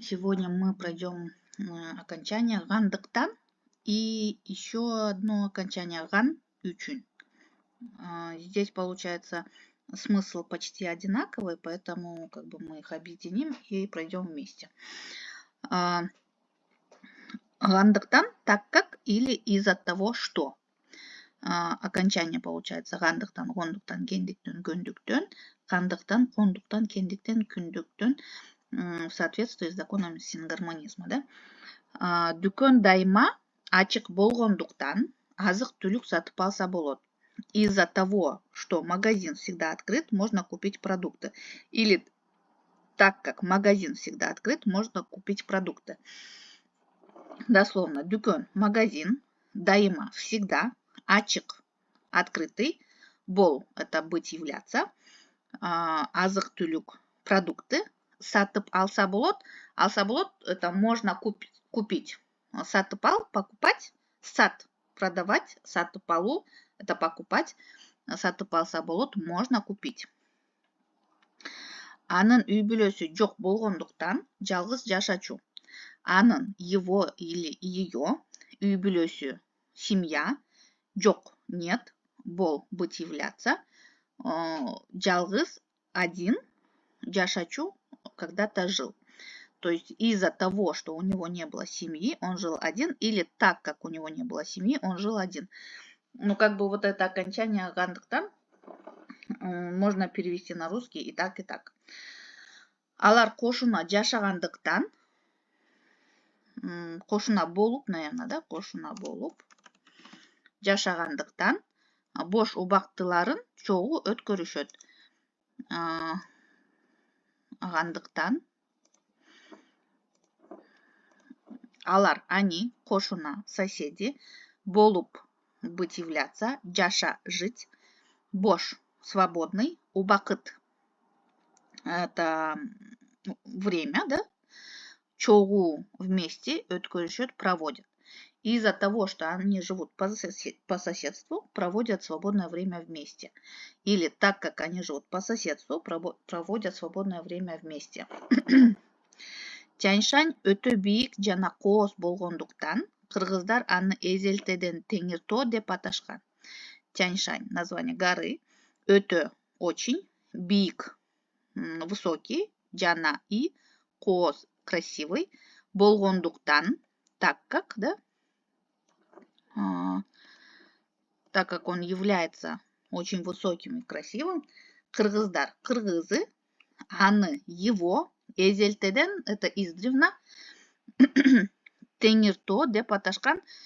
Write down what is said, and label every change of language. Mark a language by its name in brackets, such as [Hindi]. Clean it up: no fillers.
[Russian] Сегодня мы пройдем окончание гандыктан и еще одно окончание ган üçün. Здесь получается смысл почти одинаковый, поэтому мы их объединим и пройдем вместе. Гандыктан так как или из-за того что. Окончание получается гандыктан, гондуктан, гендиктен, гөндүктен, гандыктан, кондуктан, кендиктен, күндүктен. В соответствии с законом сингармонизма. Да? [Kyrgyz] Дүкен дайма ачык болгондуктан азык-түлүк сатып алса болот. [Russian] Из-за того, что магазин всегда открыт, можно купить продукты. Или так как магазин всегда открыт, можно купить продукты. Дословно, дүкен – магазин, дайма – всегда, ачык – открытый, бол – это быть, являться, азык-түлүк – продукты, [Kyrgyz] сатып алса болот. Алса болот [Russian] – это можно купить. [Kyrgyz] Сатып ал [Russian] – покупать. Сат – продавать. Сатып алу – это покупать. [Kyrgyz] Сатып алса болот – [Russian] можно купить. [Kyrgyz] Анын үй бүлөсү жок болгондуктан жалгыз жашачу. [Russian] Анын, его или ее, үй бүлөсү – семья, жок – нет, бол – быть, являться, жалгыз – один, жашачу – когда-то жил. То есть из-за того, что у него не было семьи, он жил один, или так как у него не было семьи, он жил один. Вот это окончание гандыктан можно перевести на русский и так, и так. [Kyrgyz] Алар кошуна жашагандыктан, кошуна болуп, [Russian] наверное, да, [Kyrgyz] кошуна болуп, жашагандыктан бош убактыларын чогуу өткөрүшөт. [Russian] Гандыктан алар, они, кошуна, соседи, болуп, быть, являться, жаша, жить, бош, свободный, убакыт, это время, да, чогуу, вместе, өткөрүшөт, проводят. Из-за того, что они живут по соседству, проводят свободное время вместе. Или так как они живут по соседству, проводят свободное время вместе. [Kyrgyz] Тяньшань өтө бийик жана кооз болгондуктан кыргыздар аны эзелтеден Теңиртоо деп аташкан. [Russian] Тяньшань – название горы, өтө – очень, бийик – высокий, жана и кооз – красивый, болгондуктан – так как, да? Так как он является очень высоким и красивым, кыргыздар – кыргызы, аны – его, эзелтеден – это издревно, [Kyrgyz] Теңиртоо деп аташкан.